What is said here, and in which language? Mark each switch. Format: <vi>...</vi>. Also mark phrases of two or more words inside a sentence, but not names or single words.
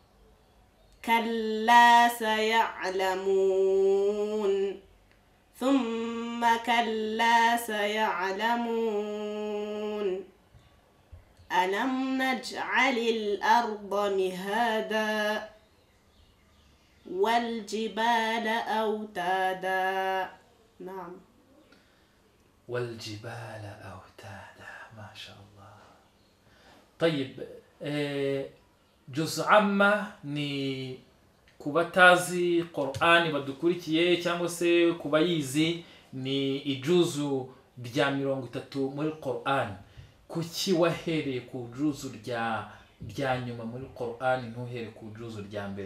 <ar>كلا سيعلمون ثم كلا سيعلمون ألم نجعل الأرض مهادا والجبال أوتادا. نعم. والجبال أوتادا، ما شاء الله. طيب، جزء عامة</ar> <rw>ni kubatazi Qur'ani badukurikiye cyangwa se kubayizi ni ijuzu rya 30 muri Qur'an. Kuki wahereye ku juzu rya nyuma muri Qur'an ntuhere ku juzu rya mbere?</rw>